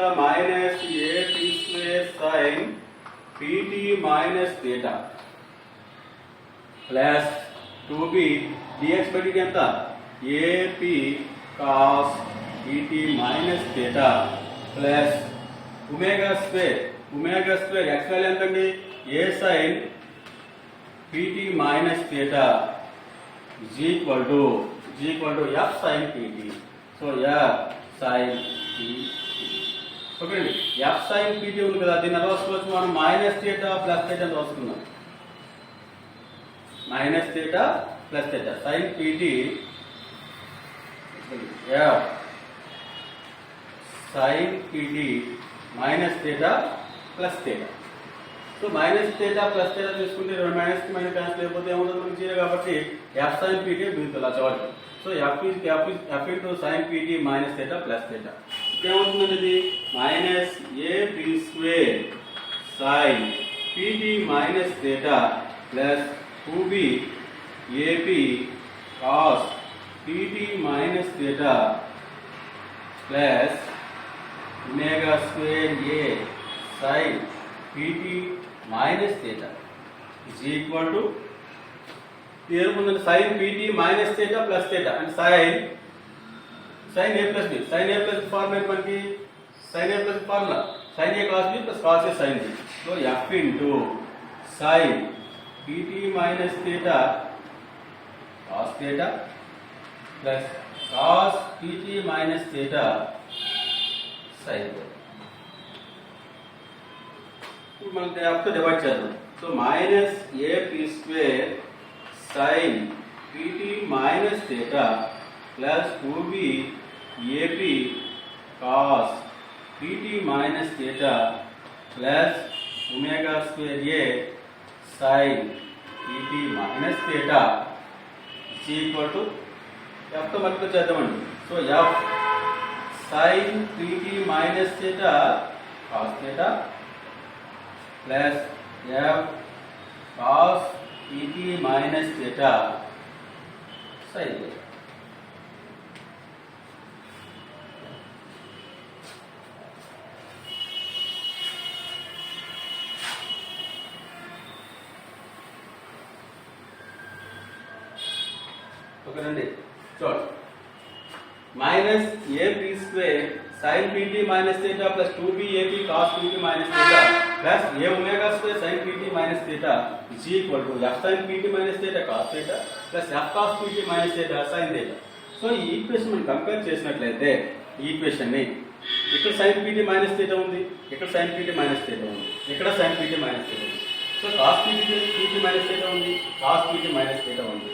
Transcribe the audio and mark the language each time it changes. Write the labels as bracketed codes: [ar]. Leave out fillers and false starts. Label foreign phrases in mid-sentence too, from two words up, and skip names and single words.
[en] మైనస్ a p square sin pt minus theta ప్లస్ 2b dx/dt ఎంత? a p cos pt minus theta ప్లస్ omega square omega square x వాల్యూ [te] ఎంత అండి [en] a sin pt minus theta is equal to f sin pt. [te] సో [en] f sin pt. [te] ఓకే అండి, [en] f sin pt [te] ఉంది కదా, దీన్ని ఎలా రాసుకోవచ్చు మనం [en] minus theta plus theta [te] అని రాసుకుందాం. [en] minus theta plus theta sin pt f sin pt minus theta plus theta. [te] సో [en] minus theta plus theta [te] తీసుకుంటే మైనస్ కి [en] minus cancel [te] అయిపోతే ఏముంటుంది మనకి జీరో, కాబట్టి [en] f sin pt [te] మిగులుతుంది అలా చదవాలి. [en] సో f ఇంటూ sin pt minus theta plus theta [te] ఏమవుతుందండి, ఇది [en] మైనస్ ab స్క్వేర్ sin pt minus theta plus 2b ab cos pt minus theta plus omega square a sin pt minus theta is equal to ఏముందండి sin pt minus theta plus theta and sin a ప్లస్ b. sin a plus formula మనకి sin a plus formula sin a cos b ప్లస్ cos a sin b. సో f ఇంటూ sin pt minus theta cos theta plus cos pt minus theta sin థీటా. [te] ఇప్పుడు మనం f తో డివైడ్ చేద్దాం. [en] so minus ab స్క్వేర్ sin pt minus theta plus 2b ab cos pt minus theta plus omega square a sin pt minus theta is equal to f [te] తో మల్టిప్లై చేద్దామండి. [en] సో f sin pt minus theta cos theta plus f cos pt minus theta sin థీటా. [te] ఓకేనండి, చూడండి [en] మైనస్ ab స్క్వేర్ sin pt minus theta plus 2b ab cos pt minus theta plus a omega square sin pt minus theta is equal to f sin pt minus theta cos theta plus f cos pt minus theta sin థీటా. [te] సో ఈ ఈక్వేషన్ మనం కంపేర్ చేసినట్లయితే ఈ ఈక్వేషన్ ని ఇక్కడ [en] sin pt minus theta [te] ఉంది, ఇక్కడ [en] sin pt minus theta [te] ఉంది, ఇక్కడ [en] sin pt minus theta [te] ఉంది. [en] సో cos pt minus theta ఉంది, cos pt minus theta ఉంది.